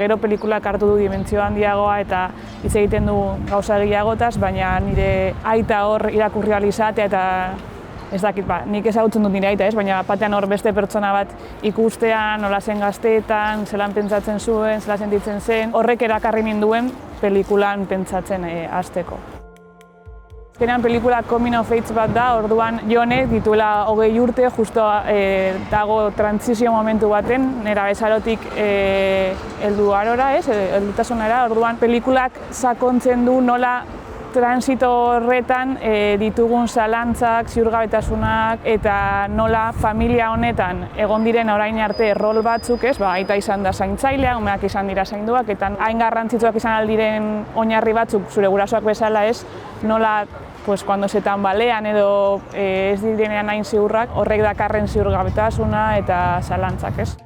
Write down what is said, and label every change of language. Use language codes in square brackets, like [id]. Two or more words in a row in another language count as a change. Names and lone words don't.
[eu] Gero pelikulak hartu du dimentsio handiagoa eta hitz egiten du gauza gehiagotaz, baina nire aita hor irakurri ahal izatea eta ez dakit, nik ezagutzen dut nire aita, baina batean hor beste pertsona bat ikustean, nola zen gazteetan, zelan pentsatzen zuen, zela sentitzen zen, horrek erakarri ninduen pelikulan pentsatzen hasteko. Azkenean pelikula [en] coming of age [eu] bat da, orduan Jonek dituela 20 urte, justo dago transizio momentu baten, nerabezarotik heldu arora, heldutasunera, orduan pelikulak sakontzen du nola transito horretan ditugun zalantzak, ziurgabetasunak eta nola familia honetan egon diren orain arte rol batzuk, aita izan da zaintzailea, umeak izan dira zainduak, eta hain garrantzitsuak izan aldiren oinarri batzuk zure gurasoak bezala, nola [es] cuando se tambalean [eu] edo ez direnean hain ziurrak, horrek dakarren ziurgabetasuna eta zalantzak.